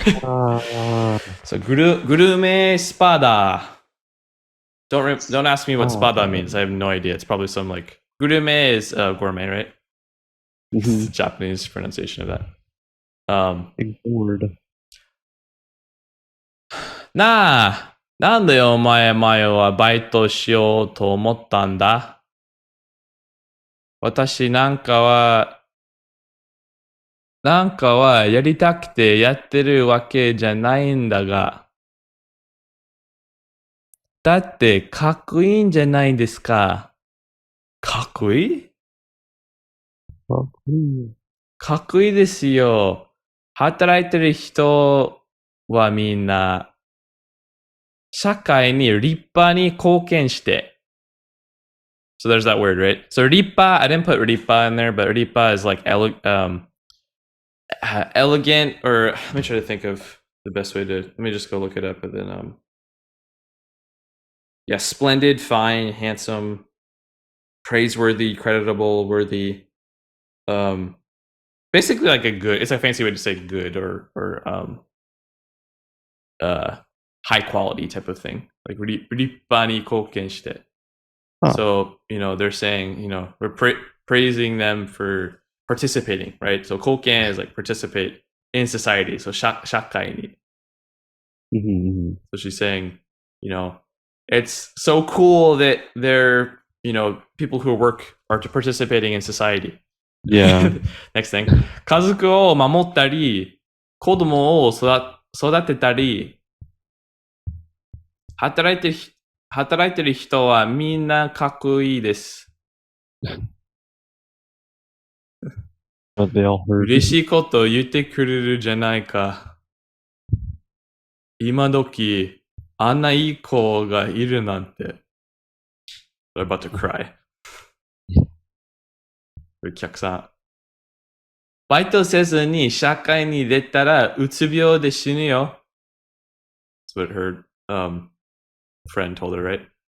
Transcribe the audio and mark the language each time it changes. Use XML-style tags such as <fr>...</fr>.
<en>Ah, So, gurume spada. Don't ask me what spada means. I have no idea. It's probably some like gurume is gourmet, right? It's mhm. the Japanese pronunciation of that. Ignored.</en> <ja>なあ、なんでお前はバイトしようと思ったんだ？私なんかはやりたくてやってるわけじゃないんだが。だってかっこいいんじゃないですか。かっこいい？かっこいいですよ。働いてる人はみんな社会に立派に貢献して。</ja> <en>So there's that word, right? So ripa, I didn't put ripa in there, but ripa is like elegant, or let me try to think of the best way to, let me just go look it up and then, yeah, splendid, fine, handsome, praiseworthy, creditable, worthy, basically like a good, it's a fancy way to say good or high quality type of thing. Like</en> <ja>ripa ni koken shite.</ja> <en>So, they're saying, we're praising them for participating, right? So, koken is like participate in society. So,</en> <ja>shakai ni.</ja> <en>So, she's saying, it's so cool that they're, people who work are participating in society. Yeah. Next thing.</en> <ja>家族を守ったり、子供を育てたり、働いてる人はみんなかっこいいです。</ja> <en>But they all heard.</en> <ja>嬉しいこと言ってくれるじゃないか。今時、あんないい子がいるなんて。</ja> <en>I'm about to cry.</en> <ja>お客さん。バイトせずに社会に出たらうつ病で死ぬよ。</ja> <en>That's what her friend told her, right?</en>